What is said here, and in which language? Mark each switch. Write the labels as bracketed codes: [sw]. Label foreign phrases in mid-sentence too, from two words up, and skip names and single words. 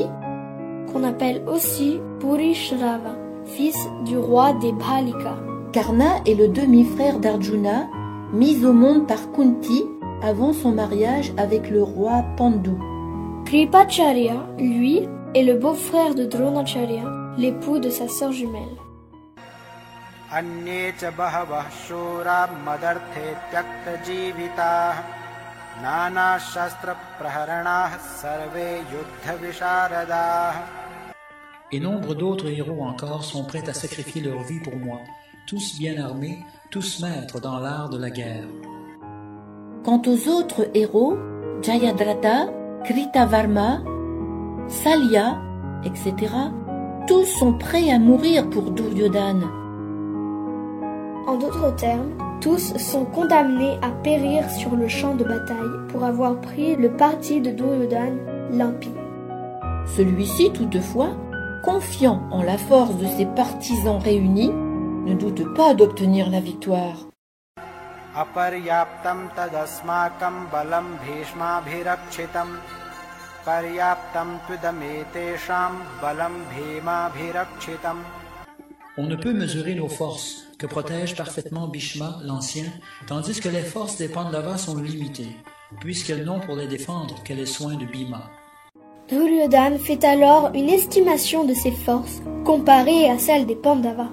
[fr] qu'on appelle aussi Bhurishrava, fils du roi des Bhalika. Karna est le demi-frère d'Arjuna, mis au monde par Kunti avant son mariage avec le roi Pandu. Kripacharya, lui, est le beau-frère de Dronacharya, l'époux de sa sœur jumelle. [sa] अन्ये च बहवः शूरा मदर्थे त्यक्त जीविताः नाना शस्त्र प्रहरणाः सर्वे युद्ध विशारदाः. [fr] Et nombre d'autres héros encore sont prêts à sacrifier leur vie pour moi, tous bien armés, tous maîtres dans l'art de la guerre. Quant aux autres héros, Jayadratha, Kritavarma, Salya, etc., tous sont prêts à mourir pour Duryodhana. En d'autres termes, tous sont condamnés à périr sur le champ de bataille pour avoir pris le parti de Duryodhana l'impie. Celui-ci, toutefois, confiant en la force de ses partisans réunis, ne doute pas d'obtenir la victoire. [sa] अपर्याप्तं तदस्माकं बलं भीष्माभिरक्षितम् पर्याप्तं त्विदमेतेषां बलं भीमाभिरक्षितम्. [fr] On ne peut mesurer nos forces, que protège parfaitement Bhishma, l'ancien, tandis que les forces des Pandavas sont limitées, puisqu'elles n'ont pour les défendre que les soins de Bhima. Duryodhana fait alors une estimation de ses forces comparée à celle des Pandavas.